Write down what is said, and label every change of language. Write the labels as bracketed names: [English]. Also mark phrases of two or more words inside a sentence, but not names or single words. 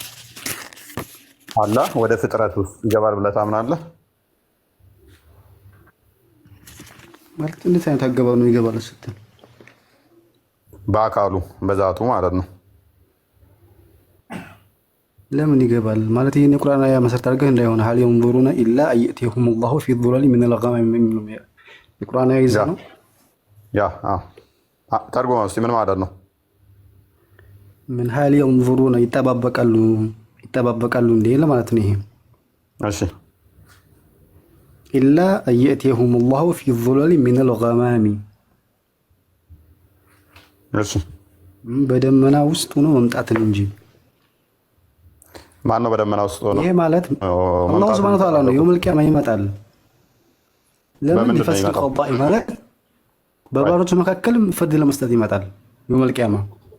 [Amharic] አላህ ወደ ፍጥረት ውስጥ ይገባል ብለህ ታምናለህ? ማለት እንዴት አይነት አገባብ ነው ይገባል ስትል? በአካሉ በዛቱ ማለት ነው። ለምን ይገባል ማለት ይሄን የቁርአን አያ መሰረት አድርገህ እንዳይሆን [Arabic] هل ينظرون الا ان ياتيهم الله في الظلال من الغمام من [Amharic] የቁርአን አያ ይዘህ ነው ያ ተርጉመው እስቲ ምን ማለት ነው? ምን [Arabic] هل ينظرون [Amharic] ይጠባበቃሉ እንዴ ለማለት ነው ይሄ። እሺ [Arabic] الا ان ياتيهم الله في الظلال من الغمام [Amharic] እሺ በደመና ውስጥ ሆኖ መምጣትን እንጂ ማን ነው በደመና ውስጥ ሆኖ? ይሄ ማለት አላህ [Arabic] سبحانه وتعالى [Amharic] ነው። [Arabic] يوم القيامة [Amharic] ይመጣል። ለምን ይፈስል ቀጣይ ማለት በባሮች መካከል ፍርድ ለመስጠት ይመጣል [Arabic] يوم القيامة።